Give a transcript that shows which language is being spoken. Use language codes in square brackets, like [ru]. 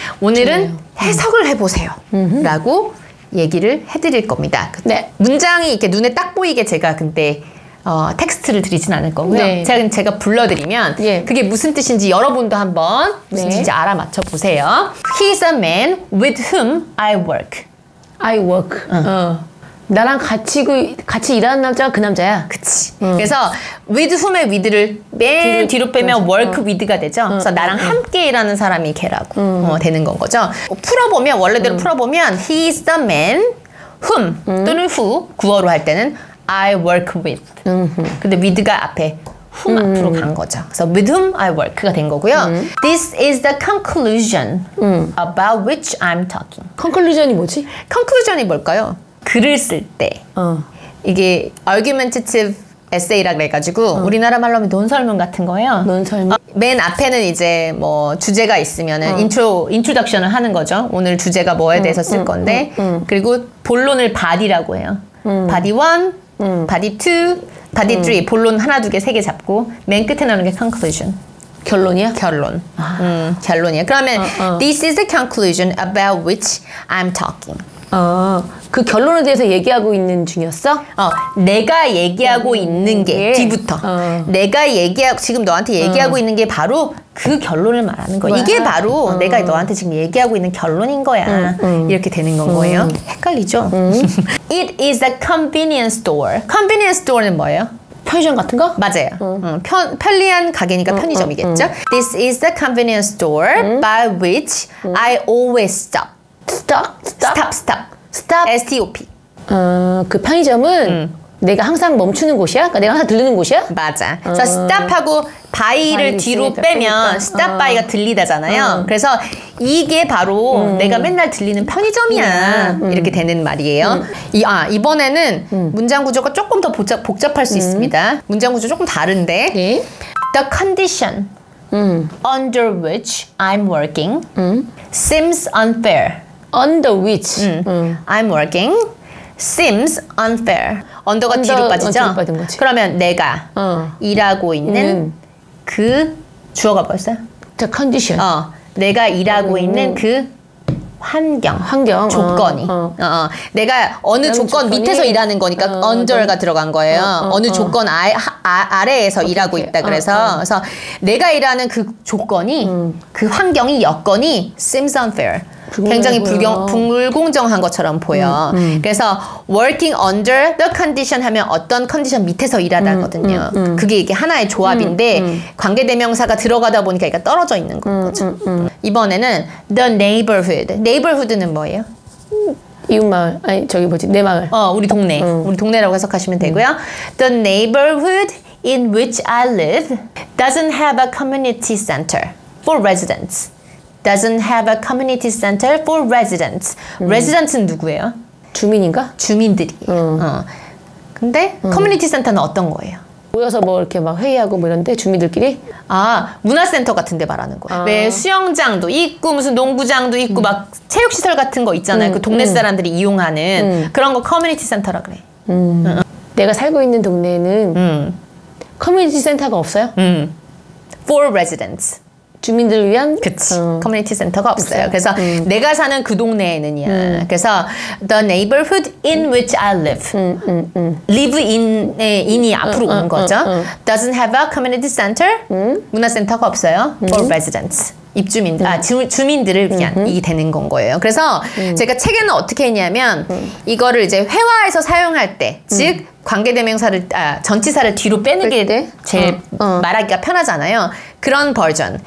[ko] 오늘은 해석을 해보세요 라고 얘기를 해드릴 겁니다. 문장이 이렇게 눈에 딱 보이게 제가 근데 텍스트를 드리진 않을 거고요. 네. 제가 불러드리면 예. 그게 무슨 뜻인지 여러분도 한번 무슨 네. 뜻인지 알아맞혀 보세요. [en] He's a man with whom I work. I work. [ko] 나랑 같이 일하는 남자가 그 남자야. 그치. 그래서 with whom의 with를 맨 뒤로 빼면 work with가 되죠. 그래서 나랑 함께 일하는 사람이 걔라고 되는 건 거죠. 풀어보면 원래대로 풀어보면 [en] he is the man whom [ko] 또는 [en] who [ko] 구어로 할 때는 [en] I work with. [ko] 근데 with가 앞에 whom 앞으로 간 거죠. 그래서 [en] with whom I work [ko] 가 된 거고요. [en] This is the conclusion about which I'm talking. [ko] conclusion이 뭐지? conclusion이 뭘까요? 글을 쓸 때 이게 argumentative essay라 그래가지고 우리나라 말로 하면 논설문 같은 거예요. 논설문. 맨 앞에는 이제 뭐 주제가 있으면은 인트로덕션을 하는 거죠. 오늘 주제가 뭐에 대해서 쓸 건데 그리고 본론을 body라고 해요. body 1, body 2, body 3 본론 하나 두 개 세 개 잡고 맨 끝에 나오는 게 conclusion. 결론이야? 결론. 결론이야. 그러면 [en] this is the conclusion about which I'm talking. [ko] 그 결론에 대해서 얘기하고 있는 중이었어? 내가 얘기하고 있는 게 뒤부터 내가 지금 너한테 얘기하고 있는 게 바로 그 결론을 말하는 거야. 이게 바로 내가 너한테 지금 얘기하고 있는 결론인 거야. 이렇게 되는 건 거예요. 헷갈리죠? [en] It is a convenience store. [ko] convenience store는 뭐예요? 편의점 같은 거? 맞아요. 편리한 가게니까 편의점이겠죠? [en] This is the convenience store by which I always stop. stop. S-T-O-P. [ko] 그 편의점은 내가 항상 멈추는 곳이야? 그러니까 내가 항상 들르는 곳이야? 맞아. 그래서 stop하고 by를 뒤로 빼면 stop by가 들리다잖아요. 그래서 이게 바로 내가 맨날 들리는 편의점이야. 이렇게 되는 말이에요. 이번에는 문장 구조가 조금 더 복잡할 수 있습니다. 문장 구조 조금 다른데 네. [en] The condition under which I'm working seems unfair. under which I'm working seems unfair. [ko] 언더가 뒤로 빠지죠? 뒤로 빠진 거지. 그러면 내가 일하고 있는 그 주어가 뭐였어요? [en] the condition. [ko] 내가 일하고 있는 그 환경, 조건이. 내가 어느 조건 밑에서 일하는 거니까 under가 들어간 거예요. 어느 조건 아래에서 일하고 있다 그래서 그래서 내가 일하는 그 조건이 그 환경이 여건이 [en] seems unfair. [ko] 굉장히 불공정한 것처럼 보여. 그래서 [en] working under the condition [ko] 하면 어떤 컨디션 밑에서 일하다거든요. 그게 이게 하나의 조합인데 관계대명사가 들어가다 보니까 얘가 떨어져 있는 거죠. 이번에는 [en] the neighborhood. [ko] neighborhood는 뭐예요? 이웃마을. 아니 저기 뭐지? 내 마을. 우리 동네. 우리 동네라고 해석하시면 되고요. [en] The neighborhood in which I live doesn't have a community center for residents. doesn't have a community center for residents. [ko] residents는 누구예요? 주민인가? 주민들이. 근데 커뮤니티 센터는 어떤 거예요? 모여서 뭐 이렇게 막 회의하고 뭐 이런데 주민들끼리? 문화센터 같은 데 말하는 거예요. 왜 수영장도 있고 무슨 농구장도 있고 막 체육시설 같은 거 있잖아요. 그 동네 사람들이 이용하는 그런 거 커뮤니티 센터라 그래. 내가 살고 있는 동네에는 커뮤니티 센터가 없어요? [en] for residents. [ko] 주민들을 위한? 그치. 커뮤니티 센터가 없어요. 그래서 내가 사는 그 동네에는이야. 그래서 [en] the neighborhood in which I live. [ko] live in이 앞으로 오는 거죠. [en] doesn't have a community center. [ko] 문화센터가 없어요. [en] for residents. [ko] 입주민, 주민들을 위한 이 되는 건 거예요. 그래서 제가 책에는 어떻게 했냐면 이거를 이제 회화에서 사용할 때, 즉 관계대명사를 전치사를 뒤로 빼는 게 제일 말하기가 편하잖아요. 그런 버전.